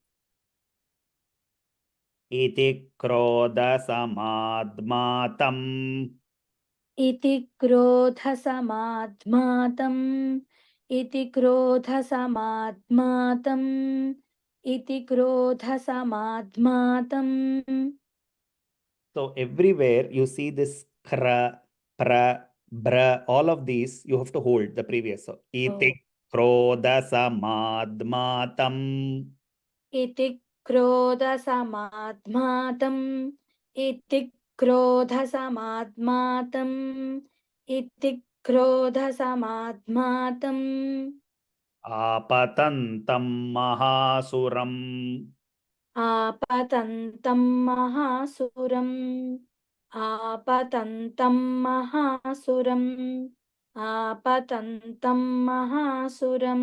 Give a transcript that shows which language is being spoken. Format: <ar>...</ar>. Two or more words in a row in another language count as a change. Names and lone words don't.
<sa>ఇతి క్రోధసమాద్మాతం ఇతి క్రోధసమాద్మాతం ఇతి క్రోధసమాద్మాతం ఇతి క్రోధసమాద్మాతం.</sa> <en>So everywhere you see this kra, pra, bra, all of these you have to hold the previous. So</en> <sa>इति क्रोधसमाद्मातम्. ఇతి క్రోధసమాద్మాతం ఇతి క్రోధసమాద్మాతం ఇతి క్రోధసమాద్మాతం. ఆపతంతం మహాసురం ఆపతంతం మహాసురం ఆపతంతం మహాసురం ఆపతంతం మహాసురం.</sa>